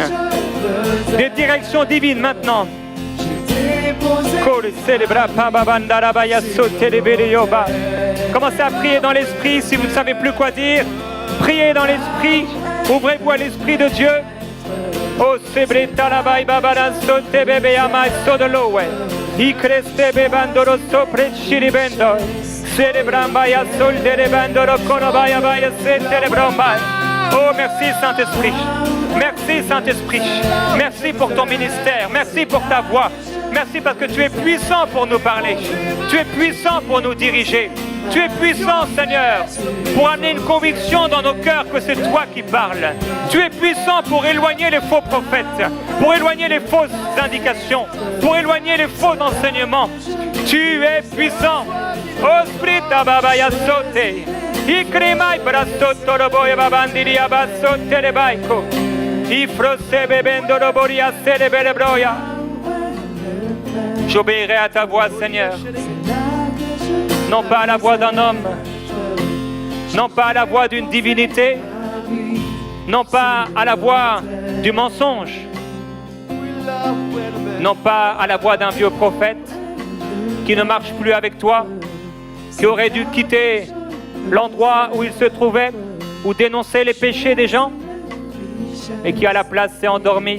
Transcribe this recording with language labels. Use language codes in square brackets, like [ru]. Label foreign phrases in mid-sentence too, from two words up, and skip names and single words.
[fr] Des directions divines maintenant. Commencez à prier dans l'esprit si vous ne savez plus quoi dire. Priez dans l'esprit. Ouvrez-vous à l'esprit de Dieu. Oh, sebreta la bai babara sote bebe ama sodolowe. I creste bebandoro sopre chiribendo. Cerebrambaya sol de bandoro konobaya baya cerebrambaya. Oh, merci Saint-Esprit. Merci Saint-Esprit. Merci pour ton ministère. Merci pour ta voix. Merci parce que tu es puissant pour nous parler. Tu es puissant pour nous diriger. Tu es puissant, Seigneur, pour amener une conviction dans nos cœurs que c'est toi qui parles. Tu es puissant pour éloigner les faux prophètes, pour éloigner les fausses indications, pour éloigner les faux enseignements. Tu es puissant. Oh, sprita babaya sote. Ikrimai brasoto roboya babandiri abasote rebaiko. Ifrose bebendo roboria cerebrebroya. J'obéirai à ta voix, Seigneur. Non pas à la voix d'un homme, non pas à la voix d'une divinité, non pas à la voix du mensonge, non pas à la voix d'un vieux prophète qui ne marche plus avec toi, qui aurait dû quitter l'endroit où il se trouvait, ou dénoncer les péchés des gens, et qui à la place s'est endormi.